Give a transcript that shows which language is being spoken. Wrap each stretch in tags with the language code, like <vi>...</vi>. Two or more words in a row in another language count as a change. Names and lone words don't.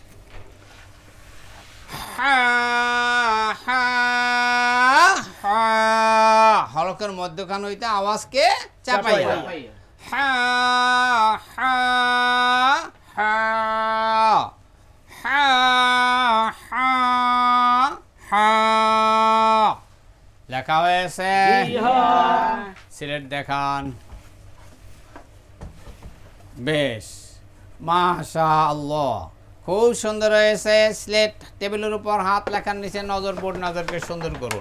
<bn>হরকের মধ্যখান হইতে আওয়াজকে চাপাইয়া। হা হা হা হা হা হা। লেখা হয়েছে? সিলেট দেখান। বেশ,</bn> <ar>ما شاء الله,</ar> <bn>খুব সুন্দর হয়েছে। স্লেট টেবিলের উপর হাত, লেখার নিচে নজর, বোর্ড নজরকে সুন্দর করুন।</bn>